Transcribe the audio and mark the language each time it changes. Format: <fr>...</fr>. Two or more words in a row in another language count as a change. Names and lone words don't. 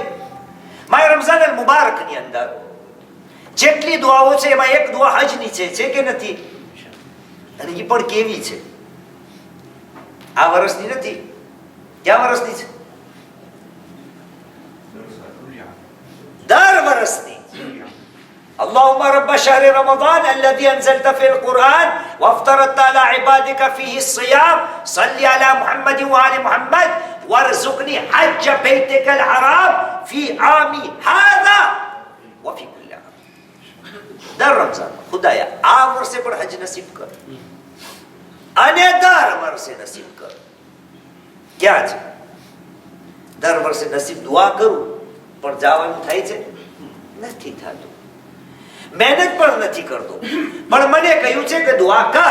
<gu>માય રમઝાન અલ મુબારકની અંદર જેટલી દુઆઓ છે એમાં એક દુઆ હજની છે કે નથી? અને એ પણ કેવી છે? આ વર્ષની નથી. ક્યાં વર્ષની છે? દર વર્ષની.</gu> <ar>اللهم رب شهر رمضان الذي أنزلت فيه القرآن وافترضت على عبادك فيه الصيام صل على محمد وآل محمد وارزقني حج بيتك الحرام في عامي هذا وفي كل عام.</ar> <gu>દર રમઝાન ખુદાયા આ વર્ષે પણ હજ નસીબ કર અને દર વર્ષે નસીબ કર. ક્યાં છે? દર વર્ષે નસીબ દુઆ કરું પણ જવાનું થાય છે? નથી થતું. મહેનત પણ નથી કરતો, પણ મને કહ્યું છે કે દુઆ કર.</gu>